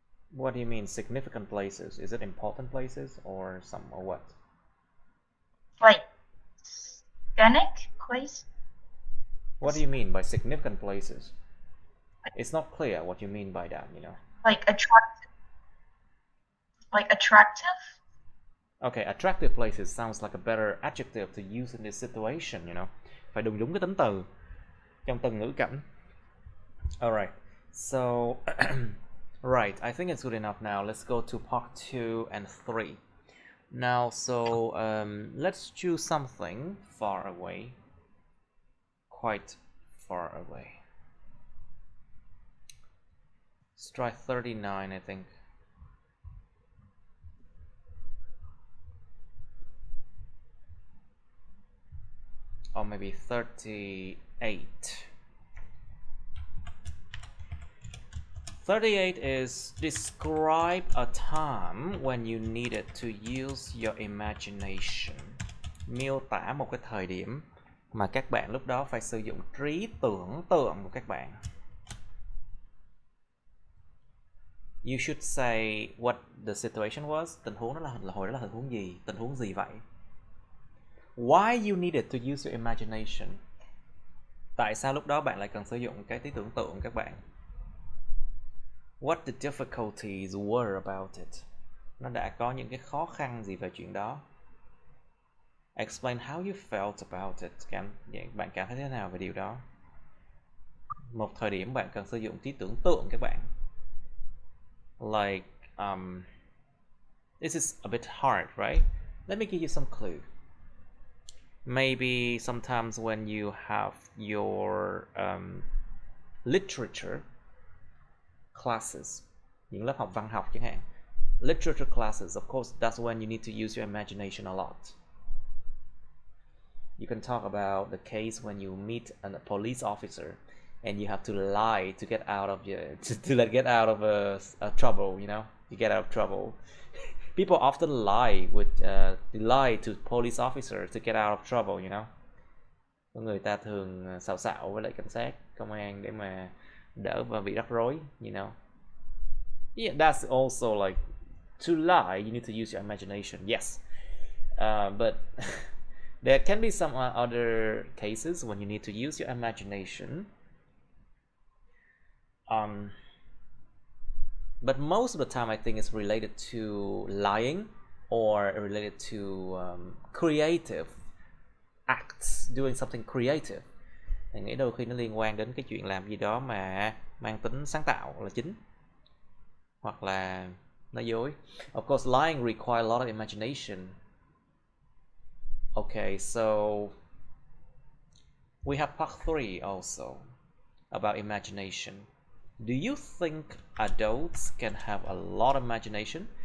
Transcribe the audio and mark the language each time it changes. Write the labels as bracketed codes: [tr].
[en] What do you mean significant places? Is it important places or what? Like scenic place. What do you mean by significant places? It's not clear what you mean by that, Like attractive. Like attractive. Okay, attractive places sounds like a better adjective to use in this situation, [vi] Phải dùng đúng cái tính từ trong từng ngữ cảnh. [en] Alright, so right, I think it's good enough now. Let's go to part 2 and 3. Now, so let's choose something far away. Quite far away. Let's try 39, I think. Or maybe 38. 38 is describe a time when you needed to use your imagination. [vi] Miêu tả một cái thời điểm mà các bạn lúc đó phải sử dụng trí tưởng tượng của các bạn. [en] You should say what the situation was. [vi] Tình huống đó là hồi đó là tình huống gì? Tình huống gì vậy? [en] Why you needed to use your imagination? [vi] Tại sao lúc đó bạn lại cần sử dụng cái trí tưởng tượng các bạn? [en] What the difficulties were about it? [vi] Nó đã có những cái khó khăn gì về chuyện đó? [en] Explain how you felt about it. [vi] Bạn cảm thấy thế nào về điều đó? Một thời điểm bạn cần sử dụng trí tưởng tượng các bạn. [en] Like, this is a bit hard, right? Let me give you some clue. Maybe sometimes when you have your literature classes, [vi] những lớp học văn học chẳng hạn. [en] Literature classes, of course, that's when you need to use your imagination a lot. You can talk about the case when you meet a police officer and you have to lie to get out of get out of a trouble, you know, to get out of trouble. People often lie to police officers to get out of trouble, you know. [vi] Người ta thường xạo xạo với lại cảnh sát, công an để mà đỡ và bị rắc rối, you know. [en] Yeah, that's also like to lie. You need to use your imagination. Yes, but there can be some other cases when you need to use your imagination. But most of the time, I think it's related to lying or related to creative acts, doing something creative. [vi] Mình nghĩ đôi khi nó liên quan đến cái chuyện làm gì đó mà mang tính sáng tạo là chính, hoặc là nói dối. [en] Of course, lying requires a lot of imagination. Okay, so we have part 3 also about imagination. Do you think adults can have a lot of imagination?